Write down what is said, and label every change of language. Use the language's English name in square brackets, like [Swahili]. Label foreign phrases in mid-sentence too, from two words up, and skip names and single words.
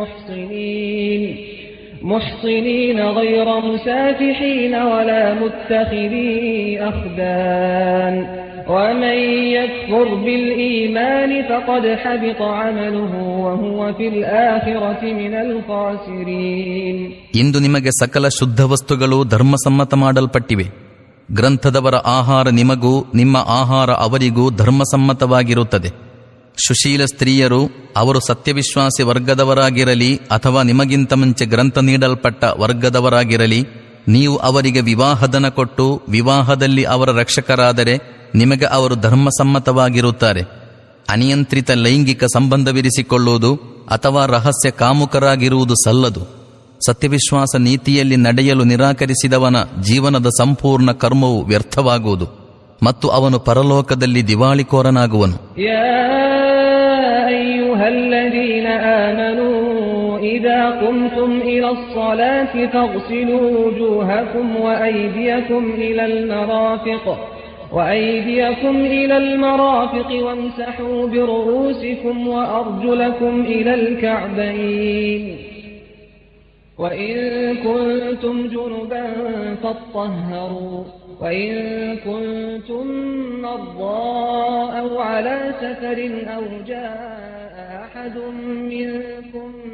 [Arabic] محصنين غير مسافحين ولا متخذي أخدان ومن يكفر بالإيمان فقد حبط عمله وهو في الآخرة من الخاسرين. [Kannada] ಇಂದು ನಿಮಗೆ ಸಕಲ ಶುದ್ಧ ವಸ್ತುಗಳು ಧರ್ಮಸಮ್ಮತ ಮಾಡಲ್ಪಟ್ಟಿವೆ. ಗ್ರಂಥದವರ ಆಹಾರ ನಿಮಗೂ ನಿಮ್ಮ ಆಹಾರ ಅವರಿಗೂ ಧರ್ಮಸಮ್ಮತವಾಗಿರುತ್ತದೆ. ಸುಶೀಲ ಸ್ತ್ರೀಯರು, ಅವರು ಸತ್ಯವಿಶ್ವಾಸಿ ವರ್ಗದವರಾಗಿರಲಿ ಅಥವಾ ನಿಮಗಿಂತ ಮುಂಚೆ ಗ್ರಂಥ ನೀಡಲ್ಪಟ್ಟ ವರ್ಗದವರಾಗಿರಲಿ, ನೀವು ಅವರಿಗೆ ವಿವಾಹಧನ ಕೊಟ್ಟು ವಿವಾಹದಲ್ಲಿ ಅವರ ರಕ್ಷಕರಾದರೆ ನಿಮಗೆ ಅವರು ಧರ್ಮಸಮ್ಮತವಾಗಿರುತ್ತಾರೆ. ಅನಿಯಂತ್ರಿತ ಲೈಂಗಿಕ ಸಂಬಂಧವಿರಿಸಿಕೊಳ್ಳುವುದು ಅಥವಾ ರಹಸ್ಯ ಕಾಮುಕರಾಗಿರುವುದು ಸಲ್ಲದು. ಸತ್ಯವಿಶ್ವಾಸ ನೀತಿಯಲ್ಲಿ ನಡೆಯಲು ನಿರಾಕರಿಸಿದವನ ಜೀವನದ ಸಂಪೂರ್ಣ ಕರ್ಮವು ವ್ಯರ್ಥವಾಗುವುದು ಮತ್ತು ಅವನು ಪರಲೋಕದಲ್ಲಿ ದಿವಾಳಿಕೋರನಾಗುವನು. [Arabic] إذا قمتم إلى الصلاة فاغسلوا وجوهكم وأيديكم إلى المرافق وامسحوا برؤوسكم وأرجلكم إلى الكعبين وإن كنتم جنبا فاطهروا وإن كنتم مرضى أو على سفر أو جاء أحد منكم